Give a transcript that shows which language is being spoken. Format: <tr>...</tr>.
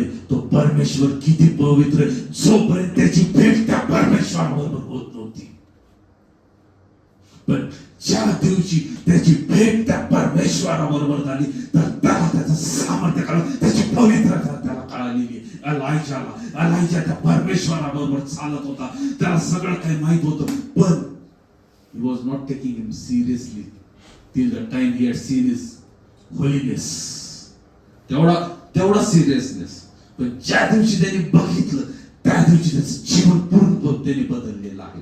<mr>तो परमेश्वर किती पवित्र आहे, जोपर्यंत त्याची भेट त्या परमेश्वराबरोबर होत नव्हती. पण ज्या दिवशी त्याची भेट त्या परमेश्वराबरोबर झाली, तर त्याला त्याचं सामर्थ्य कळलं, त्याची पवित्रता त्याला कळालेली. एलायजा त्या परमेश्वराबरोबर चालत होता, त्याला सगळं काही माहित होतं, पण</mr> <en>he was not taking him seriously till the time he had seen his holiness.</en> <mr>तेवढा सिरियसनेस. पण ज्या दिवशी त्यांनी बघितलं, त्या दिवशी त्याचं जीवन पूर्णपणे बदललेलं आहे.</mr>